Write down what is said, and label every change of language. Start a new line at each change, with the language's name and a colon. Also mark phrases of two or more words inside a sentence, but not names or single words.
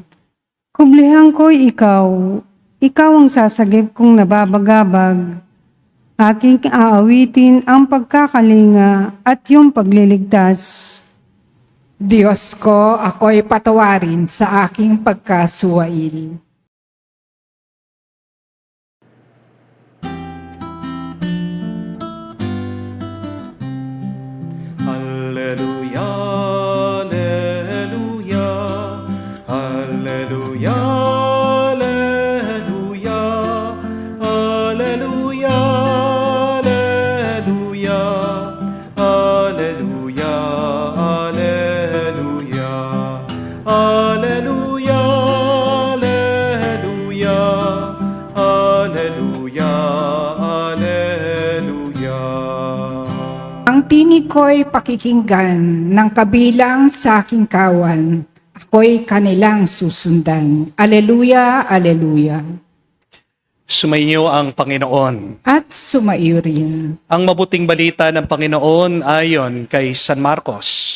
Filipino: Kublihan ko'y ikaw ang sasagip kong nababagabag. Aking aawitin ang pagkakalinga at iyong pagliligtas. Diyos ko, ako'y patawarin sa aking pagkasuwail.
Latin: Alleluia, alleluia, alleluia, alleluia, alleluia, alleluia, alleluia, alleluia, alleluia, alleluia, alleluia.
Filipino: Ang tinig ko'y pakikinggan ng kabilang sa aking kawan. Ako'y kanilang susundan.
Latin: Aleluya, aleluya.
Filipino: Sumainyo ang Panginoon. At sumaiyo rin. Ang mabuting balita ng Panginoon ayon kay San Marcos.